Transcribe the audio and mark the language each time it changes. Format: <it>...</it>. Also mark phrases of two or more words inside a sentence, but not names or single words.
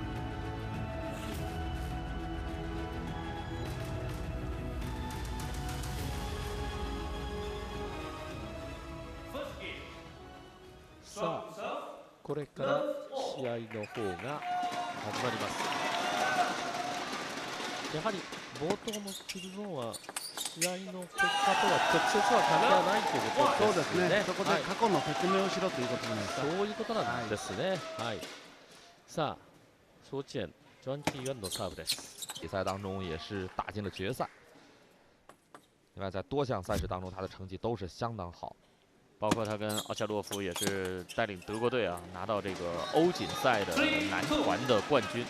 <ja>さあ、これから試合の方が始まります。やはり冒頭のキルゾーンは試合の結果とは直接は関係ないということですね。そうですね。そこで過去の説明をしろということなんですか。そういうことなんですね。はい。さあ，说见专技院的 serve です。</ja> <zh>比赛当中也是打进了决赛。另外，在多项赛事当中，他的成绩都是相当好。包括他跟奥恰洛夫也是带领德国队啊拿到这个欧锦赛的男团的冠军。</zh>